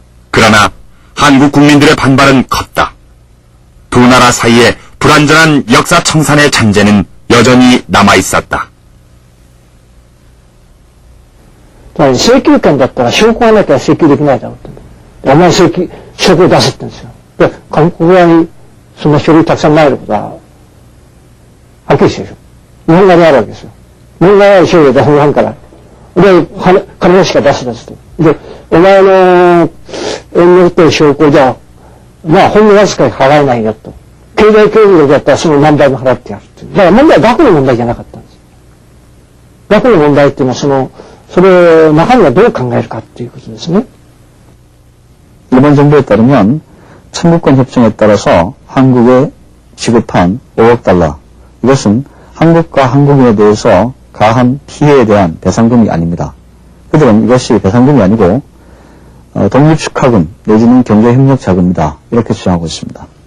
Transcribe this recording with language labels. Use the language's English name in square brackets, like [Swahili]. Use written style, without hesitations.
[Korean] 그러나 한국 국민들의 반발은 컸다. 두 나라 사이에 불완전한 역사 청산의 잔재는 여전히 남아있었다. [Japanese] 請求権だったら証拠がなきゃ請求できないだろうと。お前証拠を出せって言うんですよ。で、韓国側にそんな書類たくさん参ることは、はっきりしてるでしょ。日本側にあるわけですよ。日本側は書類を出さないから。で、金しか出すですと。で、お前の、持ってる証拠じゃ、まあ、ほんのわずかに払えないよと。経済協力だったらその何倍も払ってやるっていう。だから問題は額の問題じゃなかったんです。額の問題っていうのはそれ、中身はどう考えるかっていうことですね。 [Korean] 일본 정부에 따르면 청구권 협정에 따라서 한국에 지급한 5억 달러, 이것은 한국과 한국인에 대해서 가한 피해에 대한 배상금이 아닙니다. 그들은 이것이 배상금이 아니고 독립축하금 내지는 경제협력자금이다, 이렇게 주장하고 있습니다.